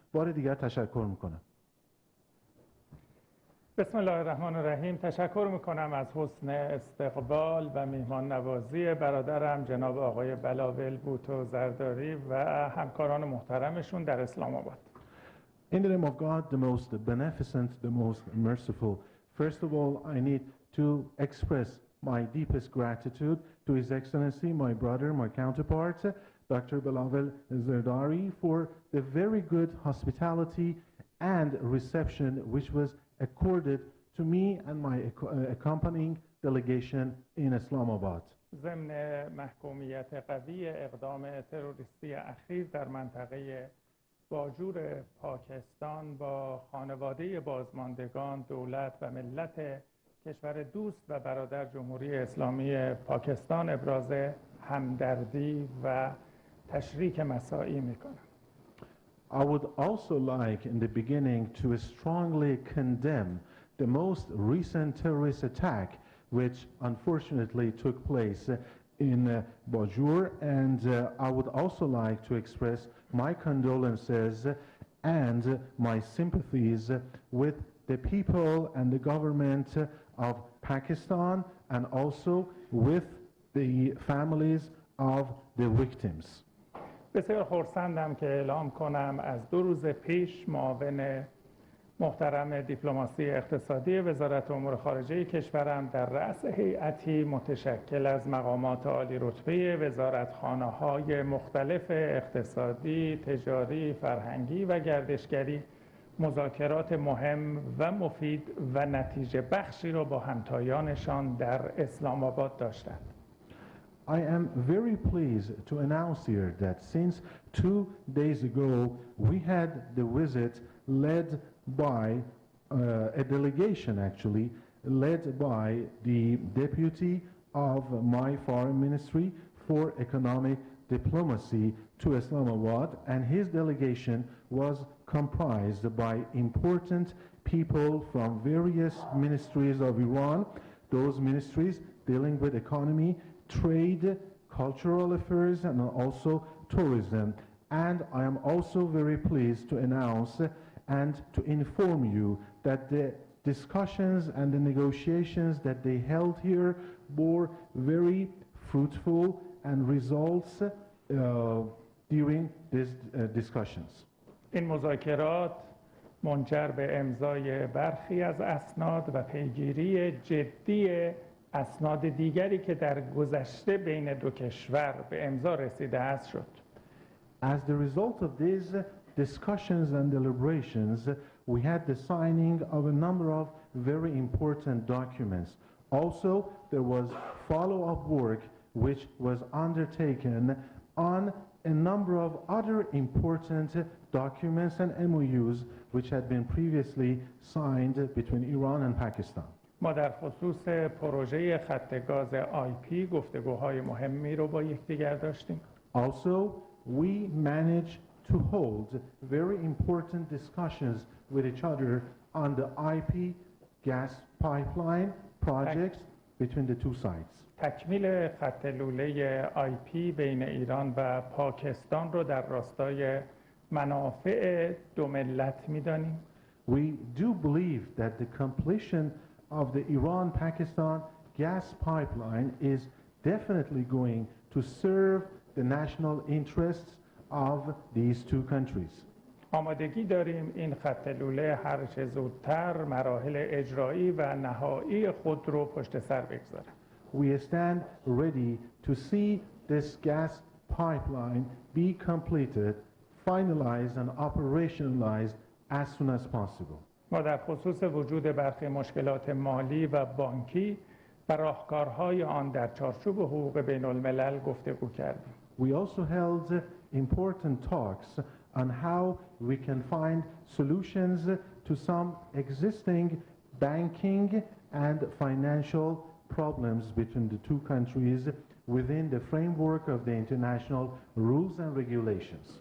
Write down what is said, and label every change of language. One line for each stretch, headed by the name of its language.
Persian: بار دیگر تشکر میکنم. بسم الله الرحمن الرحیم. تشکر میکنم از حسن استقبال و میهمان نوازی برادرم جناب آقای بلاول، بھٹو، زرداری و همکاران محترمشون در اسلام آباد.
English: In the name of God, the most beneficent, the most merciful, first of all, I need to express my deepest gratitude to His Excellency, my brother, my counterpart, Dr. Balavel Zerdari, for the very good hospitality and reception which was accorded to me and my accompanying delegation in Islamabad.
Persian: ضمن محکومیت قوی اقدام تروریستی اخیر در منطقه باجور پاکستان با خانواده بازماندگان، دولت و ملت کشور دوست و برادر جمهوری اسلامی پاکستان ابراز همدردی و تشریک مساعی میکنم.
English: I would also like in the beginning to strongly condemn the most recent terrorist attack which unfortunately took place in Bajur, and I would also like to express my condolences and my sympathies with the people and the government of Pakistan and also with the families of the victims.
Persian: بسیار خرسندم که اعلام کنم از 2 روز پیش معاون محترم دیپلماسی اقتصادی وزارت امور خارجه کشورم در رأس هیئتی متشکل از مقامات عالی رتبه وزارتخانه‌های مختلف اقتصادی، تجاری، فرهنگی و گردشگری مذاکرات مهم و مفید و نتیجه بخشی را با همتایانشان در اسلام آباد داشتند.
English: I am very pleased to announce here that since 2 days ago we had the visit led by a delegation actually led by the deputy of my foreign ministry for economic diplomacy to Islamabad, and his delegation was comprised by important people from various ministries of Iran, those ministries dealing with economy, trade, cultural affairs, and also tourism. And I am also very pleased to announce and to inform you that the discussions and the negotiations that they held here bore very fruitful and results during these discussions.
Persian: این مذاکرات منجر به امضای برخی از اسناد و پیگیری جدی اسناد دیگری که در گذشته بین دو کشور به امضا رسیده است شد.
English: As the result of these discussions and deliberations, we had the signing of a number of very important documents. Also, there was follow-up work which was undertaken on a number of other important documents and MOUs which had been previously signed between Iran and Pakistan.
Persian: ما در خصوص پروژه خط گاز آیپی گفتگوهای مهمی رو با یکدیگر داشتیم.
English: Also, we managed to hold very important discussions with each other on the IP gas pipeline projects between the two sides.
Persian: تکمیل خط لوله آیپی بین ایران و پاکستان رو در راستای منافع دو ملت می‌دانیم.
English: We do believe that the completion of the Iran-Pakistan gas pipeline is definitely going to serve the national interests of these two countries.
Persian: آمادگی داریم این خط لوله هر چه زودتر مراحل اجرایی و نهایی خود رو پشت سر بگذاره.
English: We stand ready to see this gas pipeline be completed, finalized and operationalized as soon as possible.
Persian: ما در خصوص وجود برخی مشکلات مالی و بانکی و راهکارهای آن در چارچوب حقوق بین الملل گفتگو کردیم.
English: We also held important talks on how we can find solutions to some existing banking and financial problems between the two countries within the framework of the international rules and regulations.